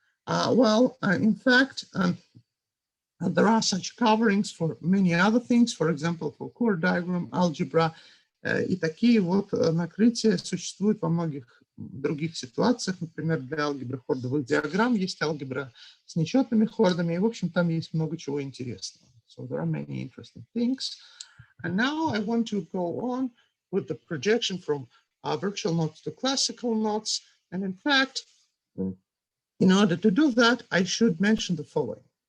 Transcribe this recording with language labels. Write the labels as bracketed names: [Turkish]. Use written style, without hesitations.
[English] Well, in fact, there are such coverings for many other things, for example, for chord diagram, algebra, [Russian] и такие вот накрытия существуют во многих других ситуациях. Например, для алгебры хордовых диаграмм есть алгебра с нечетными хордами, и, в общем, там есть много чего интересного. [English] So there are many interesting things. And now I want to go on with the projection from virtual nodes to classical nodes. And in fact, in order to do that, I should mention the following.